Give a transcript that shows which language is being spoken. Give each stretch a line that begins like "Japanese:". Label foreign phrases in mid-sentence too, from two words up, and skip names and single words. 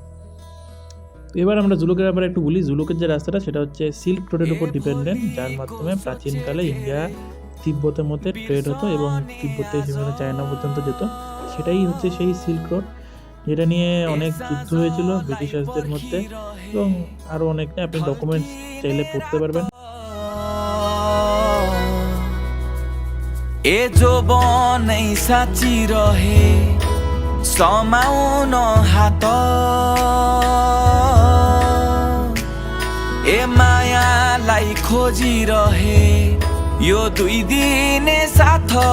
Bangla: তো এবার আমরা জুলুকের ব্যাপারে একটু বলি। জুলুকের যে রাস্তাটা সেটা হচ্ছে সিল্ক রোডের উপর ডিপেন্ডেন্ট, যার মাধ্যমে প্রাচীনকালে ইন্ডিয়া তিব্বতের মধ্যে ট্রেড হতো, এবং তিব্বতে সেখানে চায়না পর্যন্ত যেত। সেটাই হচ্ছে সেই সিল্ক রোড, যেটা নিয়ে অনেক যুদ্ধ হয়েছিল ব্রিটিশার্সদের মধ্যে, এবং আরও অনেক নিয়ে আপনি ডকুমেন্টস চাইলে পড়তে পারবেন।
Nepali: ए जो बनै साँची रहे समाउन हात, ए मायालाई खोजिरहे यो 2 दिने साथ,